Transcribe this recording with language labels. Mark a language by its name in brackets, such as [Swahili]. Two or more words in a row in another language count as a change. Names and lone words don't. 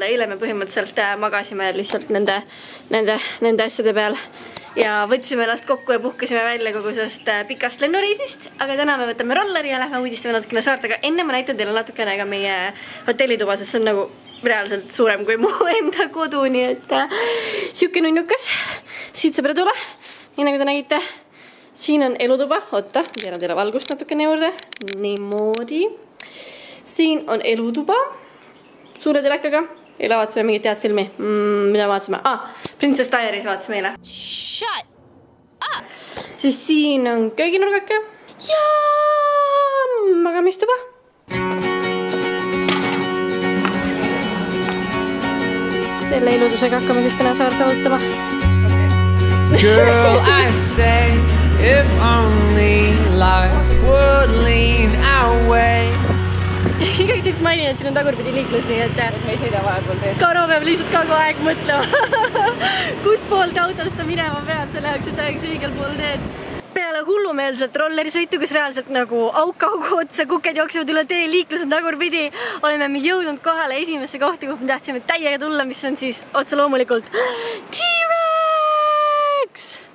[Estonian] Eile me põhimõtteliselt magasime lihtsalt nende asjade peal ja võtsime ennast kokku ja puhkasime välja kogu sellest pikast lennureisist, aga täna me võtame rolleri ja lähme uudistame natukene saart, aga enne ma näitan teile natukene ka meie hotellituba, sest see on nagu reaalselt suurem kui mu enda kodu, nii et siuke nunnukas, siit saab tule, nii nagu te nägite. Siin on elutuba, oota, teeran teile valgust natukene juurde, niimoodi. Siin on elutuba, suure telekaga. Eile vaatasime mingit head filmi. Mida vaatasime? Princess Diaries vaatasime eile. [English] Shut up! [Estonian] Siis siin on kööginurgake ja magamistuba. Selle iludusega hakkame siis täna saart valutama. [English] Girl, I say, if only life would lean our way. [Estonian] Igaks üks mainin, et siin on tagurpidi liiklus, nii et me ei sõida vahepeal teed. Karo peab lihtsalt kogu aeg mõtlema, kust poolt autost ta minema peab, selle jaoks, et aeg õigel pool teed. Peale hullumeelselt rollerisõitu, kus reaalselt nagu auk-augu otsa kuked jooksevad üle tee, liiklus on tagurpidi, oleme me jõudnud kohale esimesse kohta, kuhu me tahtsime täiega tulla, mis on siis otse loomulikult T-Rex!